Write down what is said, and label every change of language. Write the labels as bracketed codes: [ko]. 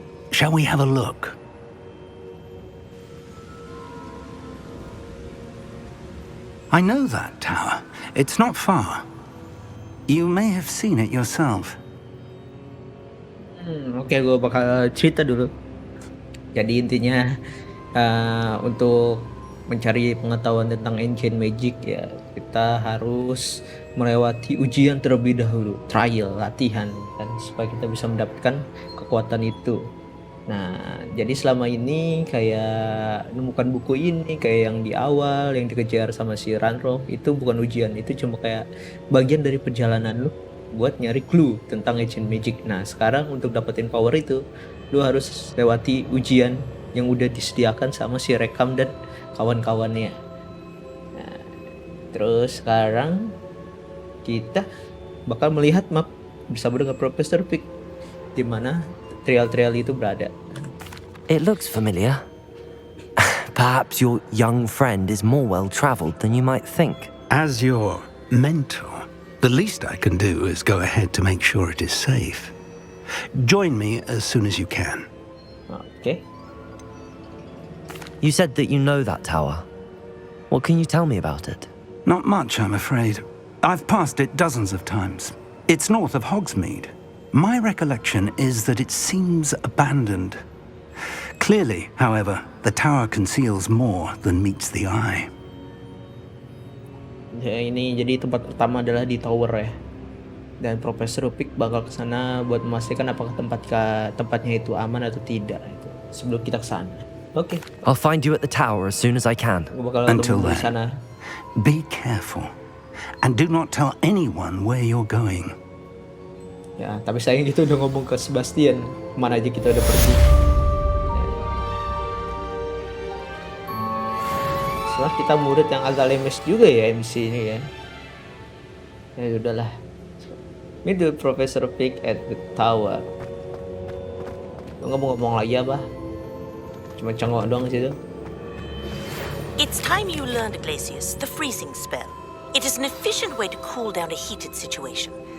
[en] Shall we have a look? I know that tower. It's not far. You may have seen it yourself. [id] Oke, gue bakal cerita dulu. Jadi intinya untuk mencari pengetahuan tentang ancient magic ya, kita harus melewati ujian terlebih dahulu, trial, latihan kan, supaya kita bisa mendapatkan kekuatan itu. Nah, jadi selama ini kayak nemukan buku ini kayak yang di awal yang dikejar sama si Ranrock itu bukan ujian, itu cuma kayak bagian dari perjalanan lu buat nyari clue tentang ancient magic. Nah, sekarang untuk dapetin power itu lu harus lewati ujian yang udah disediakan sama si Rackham dan kawan-kawannya. Nah, terus sekarang kita bakal melihat map bersama dengan Profesor Fig di mana trial-trial itu berada. [en] It looks familiar. Perhaps your young friend is more well-traveled than you might think. As your mentor, the least I can do is go ahead to make sure it is safe. Join me as soon as you can. Okay. You said that you know that tower. What can you tell me about it? Not much, I'm afraid. I've passed it dozens of times. It's north of Hogsmeade. My recollection is that it seems abandoned. Clearly, however, the tower conceals more than meets the eye. [id] Ya, ini jadi tempat pertama adalah di tower ya. Dan Profesor Upik bakal ke sana buat memastikan apakah tempatnya itu aman atau tidak itu sebelum kita ke sana. Oke. [en] I'll find you at the tower as soon as I can. [id] Gue bakal [en] Until [id] tunggu di [en] then. [id] sana. [en] Be careful, and do not tell anyone where you're going. [id] Ya, tapi sayang kita udah ngomong ke Sebastian kemana aja kita udah pergi. Soalnya kita murid yang agak lemes juga ya MC ini ya. Ya udahlah. [en] Meet the Professor Pig at the tower. [id] Lu ngomong lagi apa? Cuma cengok doang situ. [en] It's time you learned, Glacius, the freezing spell. It is an efficient way to cool down a heated situation.